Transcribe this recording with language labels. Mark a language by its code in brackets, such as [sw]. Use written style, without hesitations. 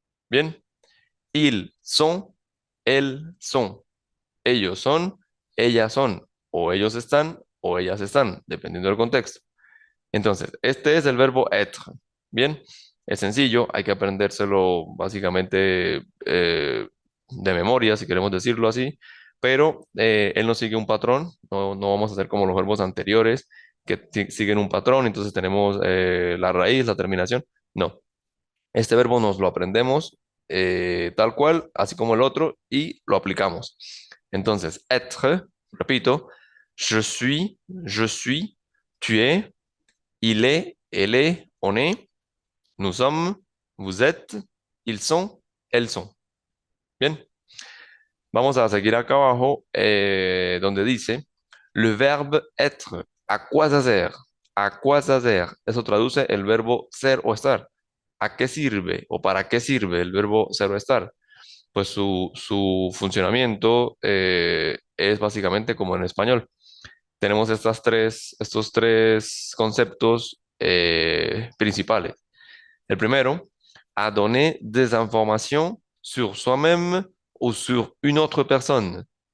[fr] Bien, ils sont, elles sont. [es] Ellos son, ellas son, o ellos están o ellas están, dependiendo del contexto. Entonces, este es el verbo être. Bien, es sencillo, hay que aprendérselo básicamente de memoria, si queremos decirlo así, pero él no sigue un patrón, no vamos a hacer como los verbos anteriores que siguen un patrón, entonces tenemos la raíz, la terminación. No, Este verbo nos lo aprendemos tal cual, así como el otro, y lo aplicamos. [fr] Entonces, être, repito, je suis, tu es, il est, elle est, on est, nous sommes, vous êtes, ils sont, elles sont. [es] Bien, vamos a seguir acá abajo donde dice [fr] le verbe être. ¿A quoi ça sert? ¿A quoi ça sert? [es] Eso traduce el verbo ser o estar. ¿A qué sirve o para qué sirve el verbo ser o estar? Pues su funcionamiento es básicamente como en español. Tenemos estos tres conceptos principales. El primero, [fr] a donner des informations sur soi-même ou sur une autre personne.